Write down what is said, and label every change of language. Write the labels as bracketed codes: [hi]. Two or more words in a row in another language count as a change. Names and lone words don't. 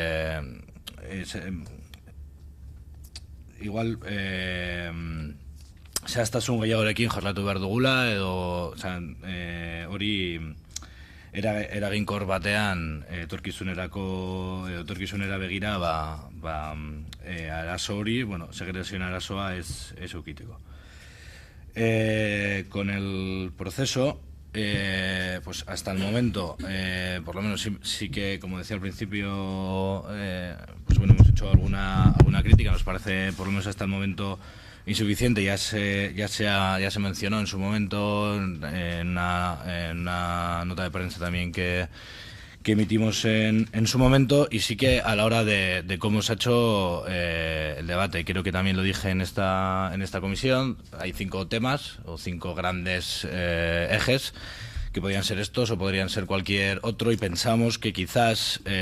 [eu] igual zehaztasun gehiagorekin jorratu behar dugula, edo hori eraginkor batean etorkizunera begira arazo hori, segregazioen arazoa ez eukiteko. [es] Con el proceso, pues hasta el momento, por lo menos sí que, como decía al principio, pues bueno, hemos hecho alguna crítica. Nos parece, por lo menos hasta el momento, insuficiente. Ya se mencionó en su momento en una nota de prensa también que emitimos en su momento, y sí que a la hora de cómo se ha hecho el debate, creo que también lo dije en esta comisión, hay 5 temas o 5 grandes ejes que podrían ser estos o podrían ser cualquier otro, y pensamos que quizás